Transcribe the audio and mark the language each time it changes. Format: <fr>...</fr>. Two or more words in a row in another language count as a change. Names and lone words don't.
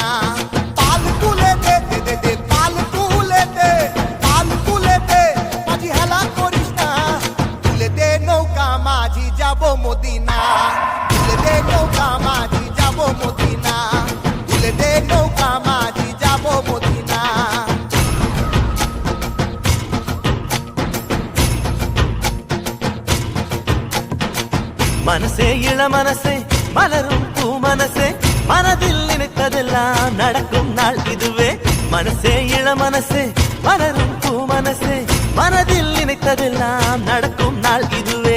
<bn>পাল তুলে দে দে দে দে পাল তুলে দে মাঝি হেলা করিস না, তুলে দে নৌকা মাঝি যাব মদিনা। তুলে দে নৌকা মাঝি যাব মদিনা। তুলে দে নৌকা মাঝি যাব মদিনা।</bn> <ta>மனசே இள மனசே மலரும் பூ மனசே மனதில் நினைத்ததெல்லாம் நடக்கும் நாள் இதுவே. மனசே இள மனசே மலரும் பூ மனசே மனதில் நினைத்ததெல்லாம் நடக்கும் நாள் இதுவே.</ta>